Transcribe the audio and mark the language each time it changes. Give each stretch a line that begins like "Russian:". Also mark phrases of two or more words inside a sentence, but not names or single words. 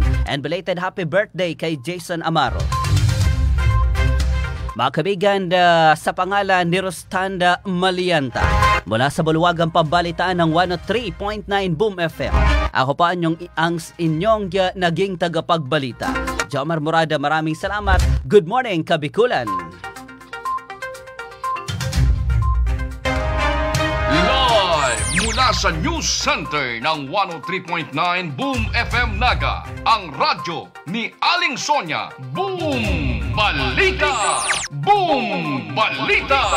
English: And belated happy birthday
Filipino: kay Jason Amaro. Mga kaibigan, sa pangalan ni Rostanda Malianta, mula sa Baluwagang Pambalitaan ng 103.9 Boom FM. Ako pa ang inyong naging tagapagbalita, Jomar Morada. Maraming salamat.
English: Good morning,
Filipino: Kabikulan. sa News Center ng 103.9 Boom FM Naga, ang radyo ni Aling Sonia. Boom Balita! Boom Balita!